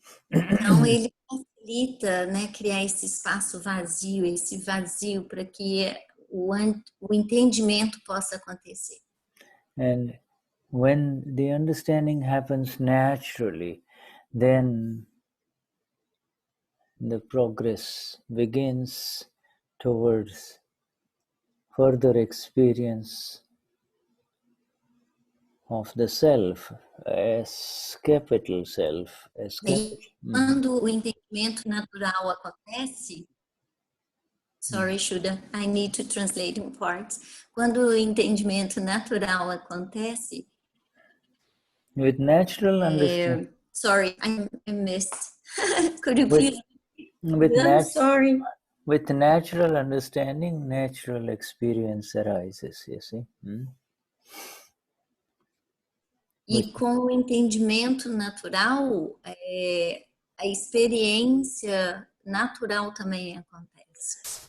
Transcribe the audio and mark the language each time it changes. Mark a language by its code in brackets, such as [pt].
[pt] Então, ele facilita, né, criar esse espaço vazio, esse vazio para que o entendimento possa acontecer. [en] And when the understanding happens naturally, then the progress begins towards further experience of the self, as capital self, as capital. [pt] Quando o entendimento natural acontece, [en] sorry, Shuddha, I need to translate in parts. [pt] Quando o entendimento natural acontece, [en] with natural understanding. Sorry, I missed. Could you please? Sorry. With natural understanding, natural experience arises, you see. [pt] E com o entendimento natural, a experiência natural também acontece.